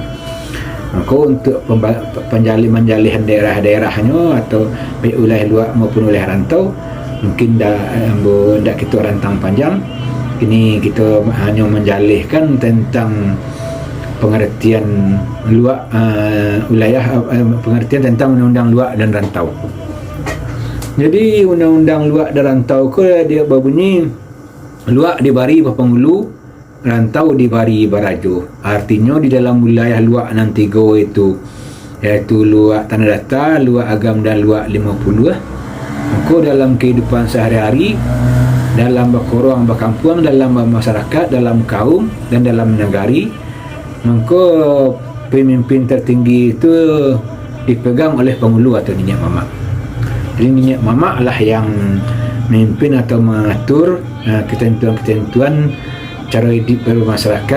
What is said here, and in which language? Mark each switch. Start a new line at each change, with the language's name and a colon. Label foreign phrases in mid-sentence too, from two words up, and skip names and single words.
Indonesian: Maka untuk menjalihan daerah-daerahnya atau baik wilayah luak maupun wilayah rantau, mungkin dah kita rantang panjang. Ini kita hanya menjalihkan tentang pengertian luak wilayah, pengertian tentang undang-undang luak dan rantau. Jadi undang-undang luak dan rantau dia berbunyi
Minangkabau: luak dibari berpenghulu, rantau dibari barajo.
Indonesian: Artinya di dalam wilayah luak nan tiga itu, iaitu luak tanah datar, luak agam dan luak 50, maka dalam kehidupan sehari-hari, dalam berkorang berkampung, dalam masyarakat, dalam kaum dan dalam negari, maka pemimpin tertinggi itu dipegang oleh penghulu atau nenek mamak. Jadi nenek mamak lah yang memimpin atau mengatur ketentuan-ketentuan cara hidup bermasyarakat.